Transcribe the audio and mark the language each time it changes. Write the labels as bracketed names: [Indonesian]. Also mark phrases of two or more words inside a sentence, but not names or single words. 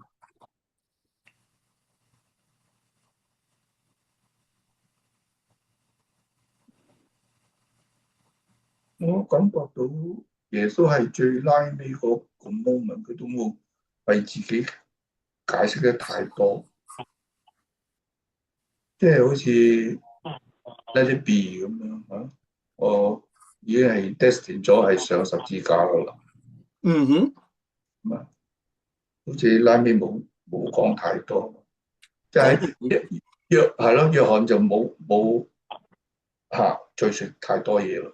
[Cantonese] 我感覺到耶穌係最拉尾嗰個 moment，佢都冇為自己解釋得太多，即係好似 [English] Let it be [Cantonese] 咁樣嚇，我已經係 destined 咗係上十字架噶啦。嗯哼，咁啊，好似拉尾冇講太多，即係約翰就冇敘述太多嘢咯。